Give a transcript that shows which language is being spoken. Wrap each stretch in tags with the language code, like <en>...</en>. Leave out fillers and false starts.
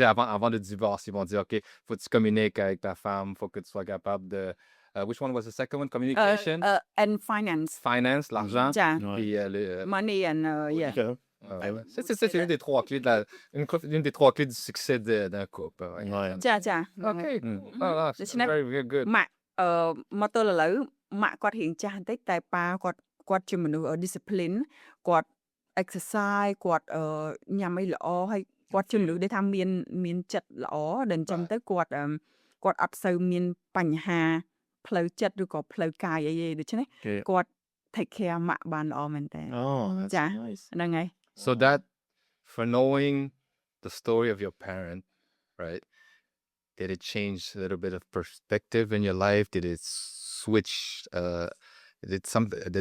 <fr>Avant de divorce, ils vont dire OK, faut que tu communiques avec ta femme, faut que tu sois capable de</fr> <en>which one was the second one? Communication and finance</en> <fr>l'argent puis</fr> <en>money and yeah</en> <fr>c'est une des 3 clés une des 3 clés du succès d'un couple.</fr> <km>ចា</km> <en>OK. Very very good.</en> <km>ម៉ាក់មកទល់ឥឡូវម៉ាក់គាត់រៀងចាស់បន្តិចតែប៉ាគាត់ជាមនុស្ស discipline គាត់ exercise គាត់ញ៉ាំអីល្អហើយគាត់ជាមនុស្សដែលថាមានចិត្តល្អដែលអញ្ចឹងទៅគាត់អត់សូវមានបញ្ហា ផ្លូវចិត្តឬក៏ផ្លូវកាយអីទេដូច្នេះ</km> <en>Okay.</en> <km>គាត់</km> <en>take care</en> <km>ម៉ាក់បានល្អមែនតើ</km> <en>Oh, that's</en> <km>ចា</km> <en>nice.</en> <km>ហ្នឹងហើយ</km> <en>So that, for knowing the story of your parent, right? Did it change a little bit of perspective in your life? Did it switch? Did something?</en>